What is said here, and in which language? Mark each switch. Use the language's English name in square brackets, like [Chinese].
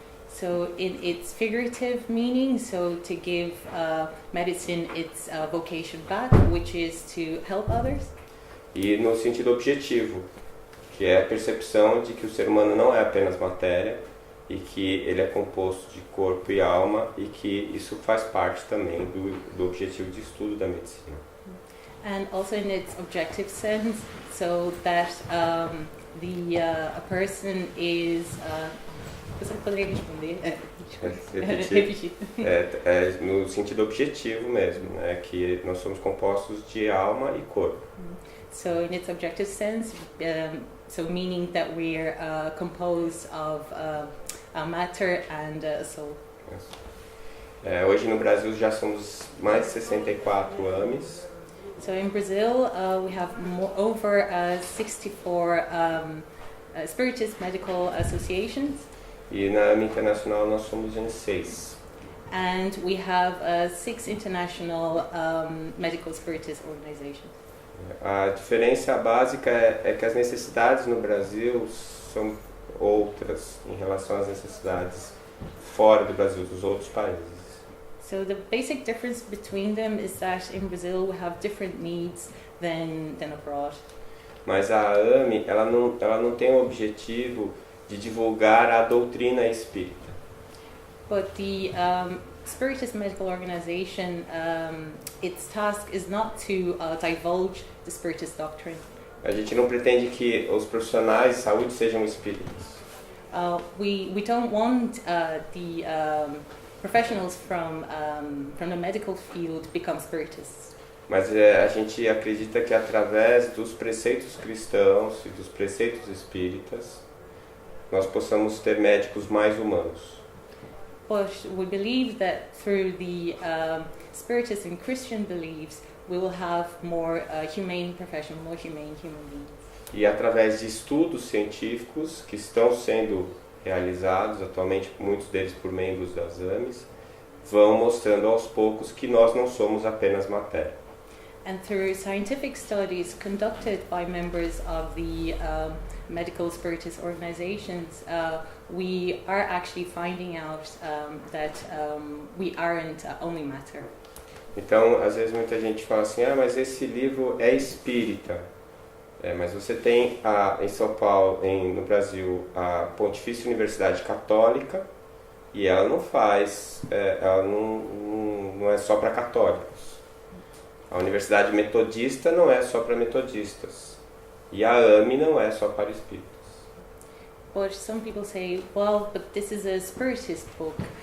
[English] So in its figurative meaning, so to give medicine its vocation back, which is to help others. [Portuguese] E no sentido objetivo, que é a percepção de que o ser humano não é apenas matéria e que ele é composto de corpo e alma e que isso faz parte também do objetivo de estudo da medicina. [English] And also in its objective sense, so that a person is... [Portuguese] Você poderia responder? Repetir. É no sentido objetivo mesmo, né? Que nós somos compostos de alma e corpo. [English] So in its objective sense, so meaning that we're composed of matter and soul. [Portuguese] Hoje no Brasil já somos mais de 64 AMEs. [English] So in Brazil, we have over 64 Spiritist medical associations. [Portuguese] E na AME Internacional nós somos em 6. [English] And we have 6 international medical spiritist organizations. [Portuguese] A diferença básica é que as necessidades no Brasil são outras em relação às necessidades fora do Brasil, dos outros países. [English] So the basic difference between them is that in Brazil we have different needs than abroad. [Portuguese] Mas a AME, ela não tem o objetivo de divulgar a doutrina espírita. [English] But the Spiritist Medical Organization, its task is not to divulge the Spiritist doctrine. [Portuguese] A gente não pretende que os profissionais de saúde sejam espíritas. [English] We don't want the professionals from the medical field become Spiritists. [Portuguese] Mas a gente acredita que através dos preceitos cristãos e dos preceitos espíritas nós possamos ter médicos mais humanos. [English] But we believe that through the Spiritist and Christian beliefs, we will have more humane professionals, more humane human beings. [Portuguese] E através de estudos científicos que estão sendo realizados atualmente, muitos deles por membros das AMEs, vão mostrando aos poucos que nós não somos apenas matéria. [English] And through scientific studies conducted by members of the medical spiritist organizations, we are actually finding out that we aren't only matter. [Portuguese] Então, às vezes muita gente fala assim, mas esse livro é espírita. Mas você tem em São Paulo, no Brasil, a Pontifícia Universidade Católica e ela não faz, ela não é só para católicos. A Universidade Metodista não é só para metodistas. E a AME não é só para espíritas. [English] But some people say, well, but this is a spiritist book.